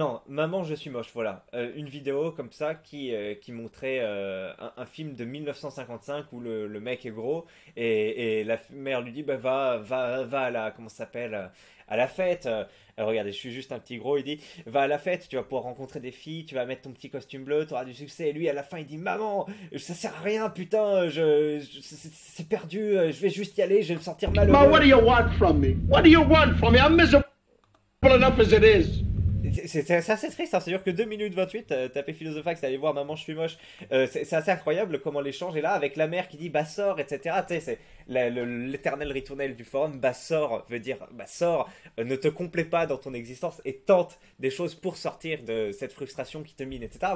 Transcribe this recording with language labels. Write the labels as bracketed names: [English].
[French] Non, Maman, je suis moche, voilà. Une vidéo comme ça qui montrait un film de 1955 où le mec est gros et la mère lui dit bah, va à la. Comment ça s'appelle à la fête. Regardez, je suis juste un petit gros. Il dit va à la fête, tu vas pouvoir rencontrer des filles, tu vas mettre ton petit costume bleu, tu auras du succès. Et lui, à la fin, il dit maman, ça sert à rien, putain, c'est perdu, je vais juste y aller, je vais me sentir malheureux. [English] Ma, what do you want from me? What do you want from me? I'm miserable enough as it is. [French] C'est assez triste, hein. C'est-à-dire que 2 minutes 28, tapez Philosophax, allez voir Maman je suis moche. C'est assez incroyable comment l'échange est là avec la mère qui dit bah sors, etc. Tu sais, c'est l'éternel ritournel du forum. Bah sors veut dire bah sors, ne te complais pas dans ton existence et tente des choses pour sortir de cette frustration qui te mine, etc.